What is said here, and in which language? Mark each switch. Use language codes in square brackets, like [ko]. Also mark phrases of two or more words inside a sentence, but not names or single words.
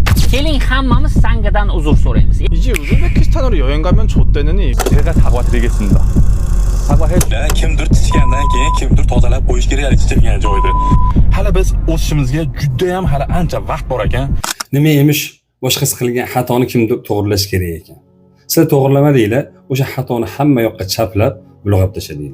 [uz] Keling hammamiz Sangadan uzr so'raymiz. [ko] 이제 우즈베키스탄으로 여행 가면 좆되느니 제가 사과드리겠습니다. 사과해 [uz] kimdir tichgandan keyin kimdir tozalab qo'yish kerak tichilgan joyda. hali biz o'sishimizga juda ham hali ancha vaqt bor ekan. Nima emish boshqasi qilgan xatoni kimdir to'g'rilash kerak ekan. Sizlar to'g'rilamadinglar, o'sha xatoni hamma yoqqa chaplab, bulg'ab tashladinglar.